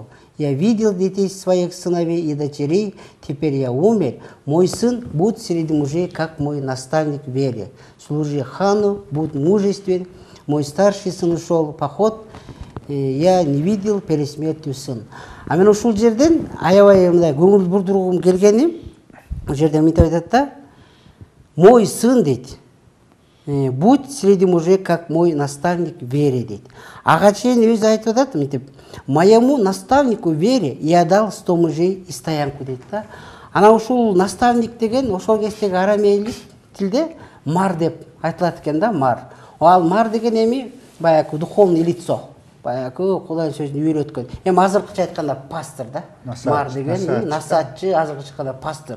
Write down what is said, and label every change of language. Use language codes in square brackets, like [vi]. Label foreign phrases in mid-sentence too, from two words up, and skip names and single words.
[ru] Я видел детей своих сыновей и дочерей, теперь я умер. Мой сын будет среди мужей, как мой наставник в вере. Служи хану, будь мужествен. Мой старший сын ушел в поход, я не видел перед смертью сын. [ky] А мен ушул жерден аябай мындай көңүл бурдургум келгени, бул жерде мынтип айтат да, [ru] мой сын дейт. Будь среди мужей, как мой наставник в вере дейт. [ky] Ага чейин өзү айтып атат мынтип, [ru] моему наставнику в вере я дал 100 мужей и стоянку [ky] дейт да. Ана ушул наставник деген ошол кездеги арамейлик тилде мар деп айтылат экен да, мар. Ал мар деген эми баягы [ru] духовный лицо, [ky] баягы Кудайдын сөзүн үйрөткөн. Эми азыркыча айтканда пастор да. Мар деген насаатчы, азыркыча айтканда пастор.